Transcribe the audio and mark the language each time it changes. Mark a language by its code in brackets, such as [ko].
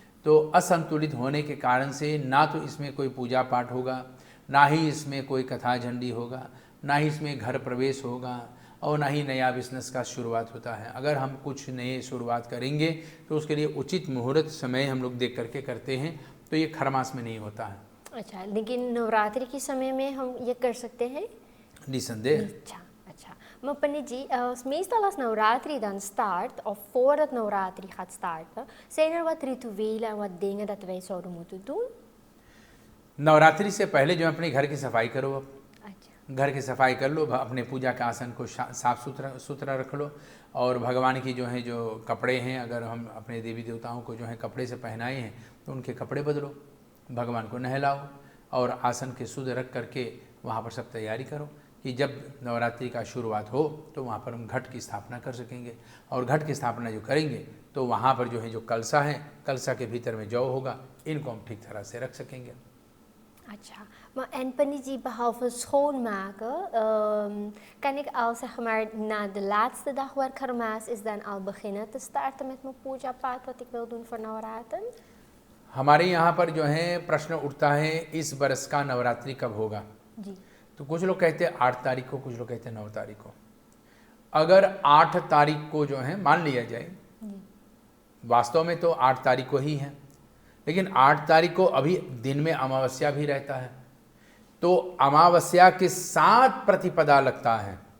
[hi] तो असंतुलित होने के कारण से ना तो इसमें कोई पूजा पाठ होगा, ना ही इसमें कोई कथा झंडी होगा, ना ही इसमें घर प्रवेश होगा और ना ही नया बिजनेस का शुरुआत होता है। अगर हम कुछ नए शुरुआत करेंगे तो उसके लिए उचित मुहूर्त समय हम लोग देख करके करते हैं, तो ये खर मास में नहीं होता है। अच्छा, लेकिन नवरात्रि के समय में हम ये कर सकते हैं? निसंदेह। अच्छा, [nl] Maar Panit ji, meestal als Navratri dan start, of voordat Navratri gaat starten, zijn er wat rituelen en wat dingen dat wij zouden moeten doen? [hi] Navratri से पहले जो है अपने घर की सफाई करो। अब अच्छा, घर की सफाई कर लो, अपने पूजा के आसन को साफ सुथरा रख लो, और भगवान की जो है जो कपड़े हैं, अगर हम अपने देवी देवताओं को जो है कपड़े से पहनाए हैं तो उनके कपड़े बदलो, भगवान को नहलाओ और आसन के शुद्ध रख करके वहाँ पर सब तैयारी करो कि जब नवरात्रि का शुरुआत हो तो वहाँ पर हम घट की स्थापना कर सकेंगे। और घट की स्थापना जो करेंगे तो वहाँ पर जो है जो कलसा है, कलसा के भीतर में जौ होगा, इनको हम ठीक तरह से रख सकेंगे। अच्छा, [nl] maar en Panit ji, behalve schoonmaken, kan ik al zeg maar na de laatste dag waar Karmaas is dan al beginnen te starten met mijn puja paat wat ik wil doen voor Navratri? [hi] हमारे यहाँ पर जो है प्रश्न उठता है इस बरस का नवरात्रि कब होगा। जी, तो कुछ लोग कहते हैं 8 तारीख को, कुछ लोग कहते हैं 9 तारीख को। अगर 8 तारीख को जो है मान लिया जाए, जी, वास्तव में तो 8 तारीख को ही है, लेकिन 8 तारीख को अभी दिन में अमावस्या भी रहता है, तो अमावस्या के साथ प्रतिपदा लगता है।